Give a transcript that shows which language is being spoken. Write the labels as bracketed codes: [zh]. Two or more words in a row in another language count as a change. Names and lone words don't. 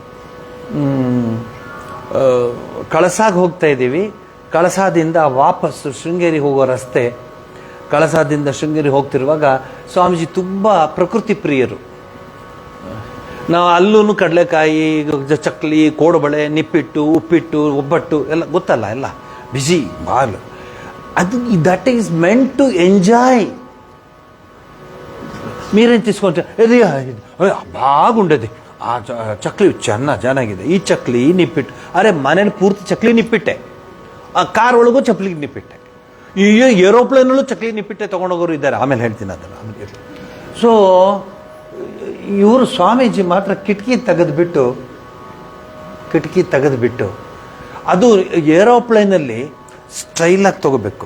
[kn] ಕಳಸಾಗೆ ಹೋಗ್ತಾ ಇದ್ದೀವಿ, ಕಳಸಾದಿಂದ ವಾಪಸ್ಸು ಶೃಂಗೇರಿ ಹೋಗೋ ರಸ್ತೆ, ಕಳಸಾದಿಂದ ಶೃಂಗೇರಿ ಹೋಗ್ತಿರುವಾಗ ಸ್ವಾಮೀಜಿ ತುಂಬ ಪ್ರಕೃತಿ ಪ್ರಿಯರು. ನಾವು ಅಲ್ಲೂ ಕಡಲೆಕಾಯಿ, ಚಕ್ಲಿ, ಕೋಡುಬಳೆ, ನಿಪ್ಪಿಟ್ಟು, ಉಪ್ಪಿಟ್ಟು, ಒಬ್ಬಟ್ಟು ಎಲ್ಲ ಗೊತ್ತಲ್ಲ, ಎಲ್ಲ ಬಿಸಿ ಬಾಲ್. [en] ಅದು that is meant to enjoy. [te] మీరేం తీసుకుంటారు? ఇది బాగుండేది ఆ చక్లి [kn] ಚೆನ್ನಾಗಿದೆ, ಈ ಚಕ್ಲಿ ನಿಪ್ಪಿಟ್ಟು. ಅರೆ ಮನೇಲಿ ಪೂರ್ತಿ ಚಕ್ಲಿ ನಿಪ್ಪಿಟ್ಟೆ, ಆ ಕಾರ್ ಒಳಗೂ ಚಕ್ಲಿ ನಿಪ್ಪಿಟ್ಟೆ, ಈ ಏರೋಪ್ಲೇನಲ್ಲೂ ಚಕ್ಲಿ ನಿಪ್ಪಿಟ್ಟೆ ತೊಗೊಂಡೋಗೋರು ಇದ್ದಾರೆ. ಆಮೇಲೆ ಹೇಳ್ತೀನಿ ಅದನ್ನು. ಆಮೇಲೆ ಸೊ ಇವರು ಸ್ವಾಮೀಜಿ ಮಾತ್ರ ಕಿಟಕಿ ತೆಗೆದುಬಿಟ್ಟು ಅದು ಏರೋಪ್ಲೇನಲ್ಲಿ ಸ್ಟೈಲಾಗಿ ತೊಗೋಬೇಕು.